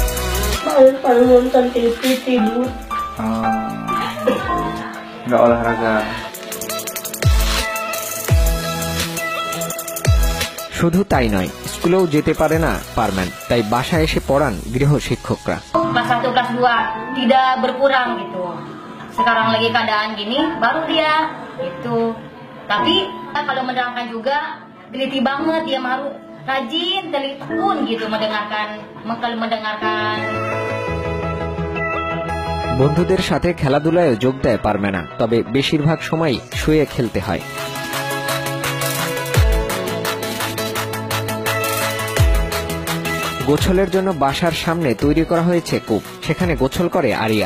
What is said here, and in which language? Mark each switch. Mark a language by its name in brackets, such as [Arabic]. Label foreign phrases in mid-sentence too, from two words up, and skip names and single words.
[Bangla] শুধু তাই নয়, স্কুলেও যেতে পারে না পারম্যান, তাই বাসায় এসে পড়ান গৃহ শিক্ষকরা। [Indonesian] Kelas 1, kelas 2 tidak berkurang gitu. Sekarang lagi keadaan gini, baru dia gitu. Tapi kalau menerangkan juga teliti banget, dia harus rajin, telepon gitu mendengarkan. [Bangla] বন্ধুদের সাথে খেলাধুলায় যোগ দেয় পারমেনা, তবে বেশিরভাগ সময় শুয়ে খেলতে হয়। গোসলের জন্য বাসার সামনে তৈরি করা হয়েছে কূপ, সেখানে গোসল করে আরিয়া।